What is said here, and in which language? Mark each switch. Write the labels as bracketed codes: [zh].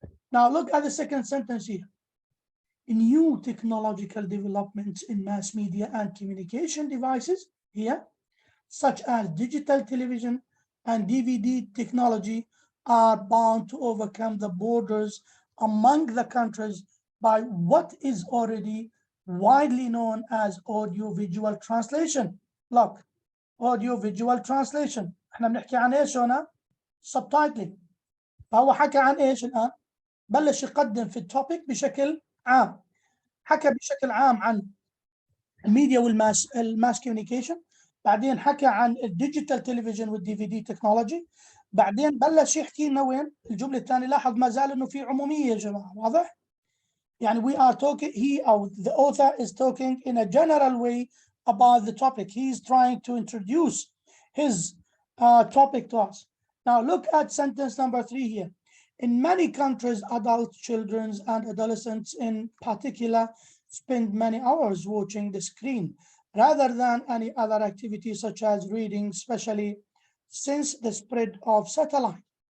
[en] Now look at the second sentence here. New technological developments in mass media and communication devices here, such as digital television and DVD technology, are bound to overcome the borders among the countries by what is already widely known as audio-visual translation. Look, audio-visual translation. [ar] احنا بنحكي عن ايش هنا؟ subtitling. فهو حكى عن ايش الآن؟ بلش يقدم في التوبيك بشكل عام. حكى بشكل عام عن الميديا والماس كوميونيكيشن، بعدين حكى عن الديجيتال تلفزيون والدي في دي تكنولوجي، بعدين بلش يحكي لنا وين الجمله الثانيه. لاحظ ما زال انه في عموميه يا جماعه، واضح؟ يعني [en] we are talking, the author is talking in a general way about the topic. He is trying to introduce his topic to us. Now look at sentence number 3 here. In many countries, adults, children, and adolescents in particular spend many hours watching the screen rather than any other activity such as reading, especially since the spread of satellite.